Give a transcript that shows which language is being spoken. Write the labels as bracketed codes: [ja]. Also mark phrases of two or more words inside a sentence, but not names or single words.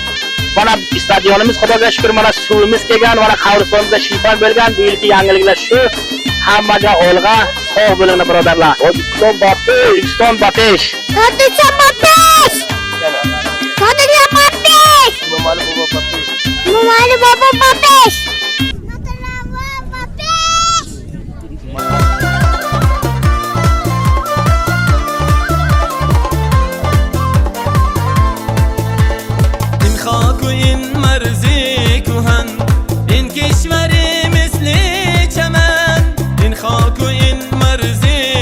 [uz] Mana stadionimiz Xudoga shukr, mana suvimiz kelgan, mana qabristonimizda shifo bo'lgan. Bu yilki yangiliklar shu. Hammaga olg'a, sog' bo'linglar birodarlar. O'zbekiston Batesh. Mumali Bobo Batesh. [fa] این خاک و این مرزی کهن، این کشور مثل چمن، این خاک و این مرزی